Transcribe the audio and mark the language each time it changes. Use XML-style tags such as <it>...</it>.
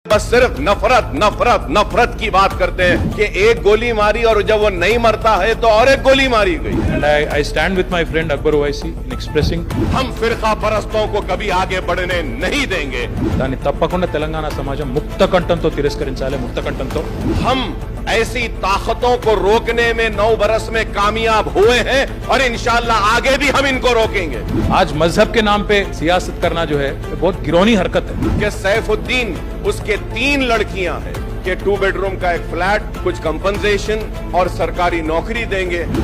<hi>बस सिर्फ नफरत नफरत नफरत की बात करते हैं कि एक गोली मारी और जब वो नहीं मरता है तो और एक गोली मारी गई।</hi> <en>And I stand with my friend Akbar Owaisi in expressing</en> <hi>हम फिरका परस्तों को कभी आगे बढ़ने नहीं देंगे।</hi> <te>దాన్ని తప్పకుండా తెలంగాణ సమాజం ముక్త కంఠంతో తిరస్కరించాలి, ముక్త కంఠంతో।</te> <hi>हम ऐसी ताकतों को रोकने में 9 बरस में कामयाब हुए हैं और इंशाअल्लाह आगे भी हम इनको रोकेंगे। आज मजहब के नाम पे सियासत करना जो है बहुत गिरौनी हरकत है। कि सैफुद्दीन उसके 3 लड़कियां हैं कि 2 बेडरूम का एक फ्लैट, कुछ कंपनसेशन और सरकारी नौकरी देंगे।</hi>